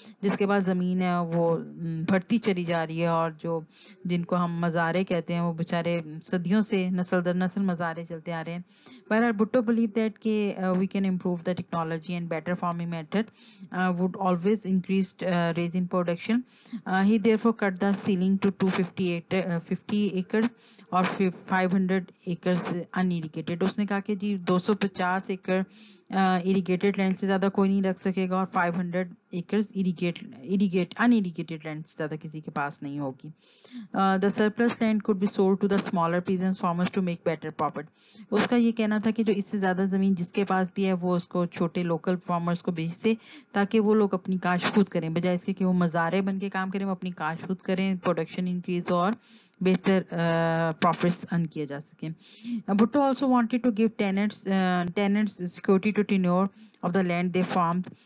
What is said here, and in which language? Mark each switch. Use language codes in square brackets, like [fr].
[ur] جس کے بعد زمین ہے وہ بڑھتی چلی جا رہی ہے اور جو جن کو ہم مزارے کہتے ہیں وہ بیچارے صدیوں سے نسل در نسل مزارے چلتے آ رہے ہیں. بہرحال [en] Bhutto believe that کہ we can improve the technology and better farming method would always increase raise in production. He therefore cut the ceiling to 50 acres اور 500 acres unirrigated. [ur] اس نے کہا کہ جی 250 ایکڑ اریگیٹڈ لینڈ سے زیادہ کوئی نہیں رکھ سکے گا اور 500 ایکرز انریگیٹڈ لینڈ سے زیادہ کسی کے پاس نہیں ہوگی. [en] The surplus land could be sold to the smaller peasant farmers to make better profit. [ur] اس کا یہ کہنا تھا کہ جو اس سے زیادہ زمین جس کے پاس بھی ہے وہ اس کو چھوٹے لوکل فارمرز کو بیچ دے تاکہ وہ لوگ اپنی کاشت خود کریں، بجائے اس کے کہ وہ مزارے بن کے کام کریں، وہ اپنی کاشت خود کریں، پروڈکشن انکریز اور بہتر پروفٹس ارن کیے جا سکیں. [en] Bhutto also wanted to give tenants security to tenure of the land they farmed.